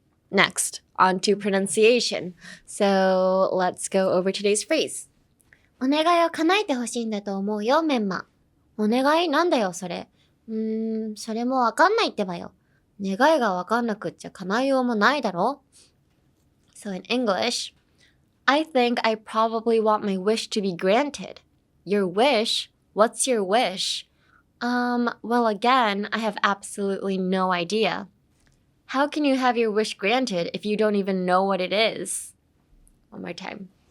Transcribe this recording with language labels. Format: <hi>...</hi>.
<en>Next, on to pronunciation. So let's go over today's phrase.</en> <ja>お願いを叶えて欲しいんだと思うよ、メンマ。お願いなんだよ、それ。それもわかんないってばよ。願いがわかんなくっちゃ叶えようもないだろ。</ja> <en>So in English, I think I probably want my wish to be granted. Your wish? What's your wish? Well, again, I have absolutely no idea. How can you have your wish granted if you don't even know what it is? One more time.</en>